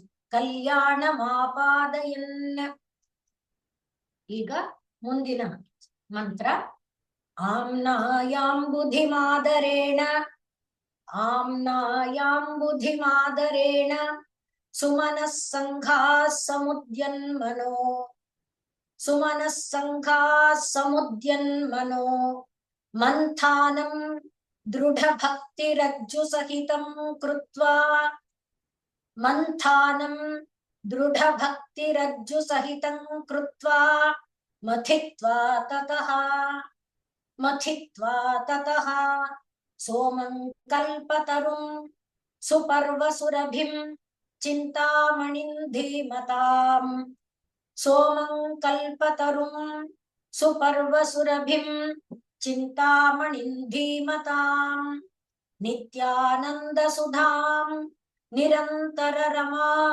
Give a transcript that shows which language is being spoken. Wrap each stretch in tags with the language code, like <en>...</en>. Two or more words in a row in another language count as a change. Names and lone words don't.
<sa>ಕಲ್ಯಾಣಮಾಪಾದಯನ್.</sa> <kn>ಈಗ ಮುಂದಿನ ಮಂತ್ರ</kn> <sa>ಆಮ್ನಾಯಾಂಬುಧಿಮಾದರೇಣ ಆಮ್ನಾಯಾಂಬುಧಿಮಾದರೇಣ ಸುಮನಃ ಸಂಘಾಃ ಸಮುದ್ಯನ್ಮನೋ ಸುಮನಃ ಸಂಘಾಃ ಸಮುದ್ಯನ್ಮನೋ ಮಂಥಾನಂ ದೃಢ ಭಕ್ತಿರಜ್ಜು ಸಹಿತಂ ಕೃತ್ವಾ ಮಂಥಾನಂ ದೃಢ ಭಕ್ತಿರಜ್ಜು ಸಹಿತಂ ಕೃತ್ವಾ ಮಥಿತ್ವಾ ತತಃ ಸೋಮಂ ಕಲ್ಪತರುಂ ಸುಪರ್ವಸುರಭಿಂ ಚಿಂತಾಮಣಿಂ ಧೀಮತಾಂ ಸೋಮಂ ಕಲ್ಪತರುಂ ಸುಪರ್ವಸುರಭಿಂ ಚಿಂತಾಮಣಿಂ ಧೀಮತಾಂ ನಿತ್ಯಾನಂದ ಸುಧಾಂ ನಿರಂತರ ರಮಾ</sa>